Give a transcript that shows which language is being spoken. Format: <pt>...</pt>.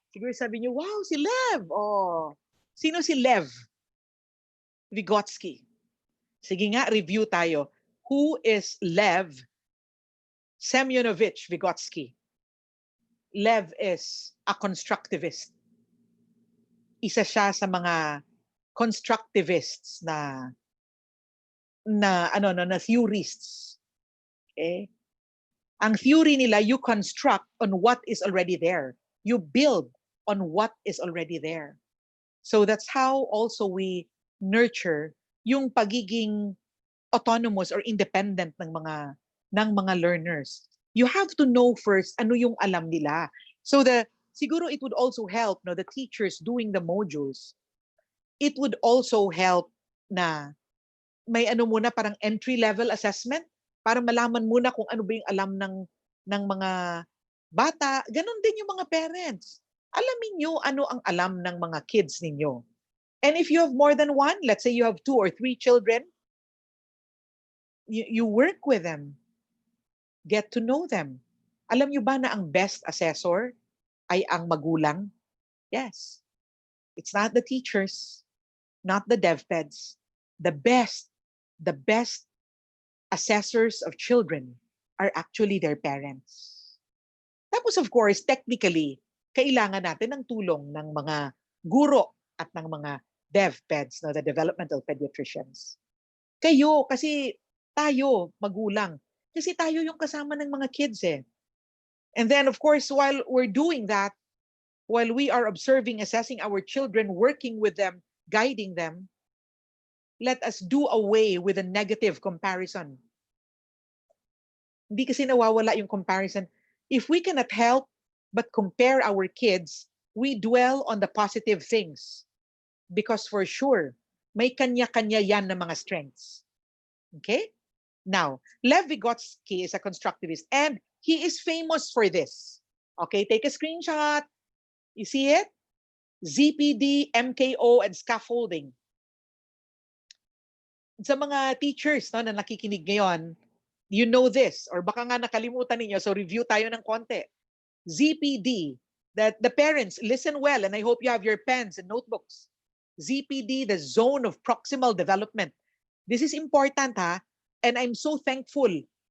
<tl>Siguro sabi niyo, wow, si Lev! Sino si Lev Vygotsky? Sige nga, review tayo.</tl> <en>Who is Lev Semyonovich Vygotsky? Lev is a constructivist.</en> <tl>Isa siya sa mga constructivists na theorists.</tl> <en>Okay?</en> <tl>Ang</tl> <en>theory</en> <tl>nila,</tl> <en>you construct on what is already there. You build on what is already there. So that's how also we nurture</en> <tl>yung pagiging</tl> <en>autonomous or independent</en> <tl>ng mga</tl> <en>learners. You have to know first</en> <tl>ano yung alam nila.</tl> <en>So siguro it would also help, no, the teachers doing the modules. It would also help</en> <tl>na may muna parang</tl> <en>entry level assessment</en> <tl>para malaman muna kung ano ba yung alam ng mga bata. Ganon din yung mga parents. Alamin nyo ano ang alam ng mga kids ninyo.</tl> <en>And if you have more than one, let's say you have 2 or 3 children, you work with them. Get to know them.</en> <tl>Alam nyo ba na ang</tl> <en>best assessor</en> <tl>ay ang magulang?</tl> <en>Yes. It's not the teachers, not the DevPeds. The best assessors of children are actually their parents.</en> <tl>Tapos</tl> <en>of course, technically,</en> <tl>kailangan natin ng tulong ng mga guro at ng mga DevPeds, no,</tl> <en>the developmental pediatricians.</en> <tl>Kayo, kasi tayo, magulang, kasi tayo yung kasama ng mga kids eh.</tl> <en>And then of course, while we're doing that, while we are observing, assessing our children, working with them, guiding them, let us do away with a negative comparison.</en> <tl>Hindi kasi nawawala yung</tl> <en>comparison. If we cannot help but compare our kids, we dwell on the positive things. Because for sure,</en> <tl>may kanya-kanya yan na mga strengths. Okay?</tl> <en>Now, Lev Vygotsky is a constructivist and he is famous for this. Okay, take a screenshot. You see it? ZPD, MKO, and scaffolding.</en> <tl>Sa mga teachers, no, na nakikinig ngayon,</tl> <en>you know this, or</en> <tl>baka nga nakalimutan ninyo, so review tayo ng konti. ZPD,</tl> <en>that the parents listen well, and I hope you have your pens and notebooks. ZPD, the zone of proximal development. This is important, ha? And I'm so thankful.</en>